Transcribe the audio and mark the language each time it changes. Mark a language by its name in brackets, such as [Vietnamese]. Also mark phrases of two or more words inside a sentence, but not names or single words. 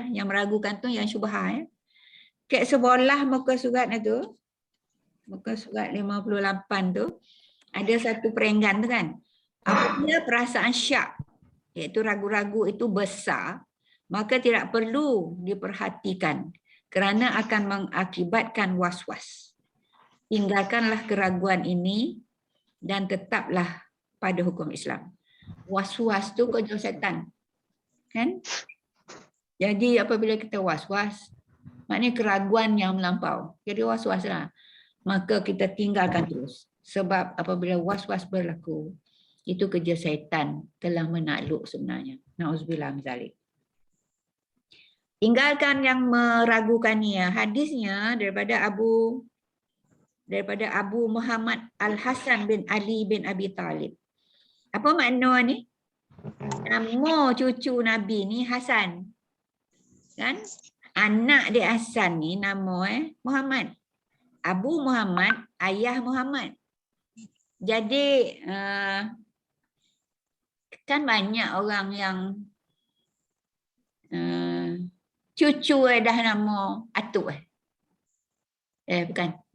[Malay] Yang meragukan tu yang syubhah. Kat sebelah muka surat tu, muka surat 58 tu, ada satu perenggan tu kan. Apabila perasaan syak, iaitu ragu-ragu itu besar, maka tidak perlu diperhatikan kerana akan mengakibatkan was-was. Tinggalkanlah keraguan ini dan tetaplah pada hukum Islam. Was-was tu kerja setan. Kan? Jadi apabila kita was-was, maknanya keraguan yang melampau. Jadi was-was lah. Maka kita tinggalkan terus. Sebab apabila was-was berlaku, itu kerja syaitan telah menakluk sebenarnya. [Arabic] نعوذ بالله من ذلك. [Malay] Tinggalkan yang meragukan ni. Hadisnya daripada Abu Muhammad Al-Hasan bin Ali bin Abi Talib. Apa makna ni? Nama cucu Nabi ni Hasan. Kan? Anak dia Hasan ni nama Muhammad. Abu Muhammad, ayah Muhammad. Jadi kan banyak orang yang cucu dah nama atuk bukan.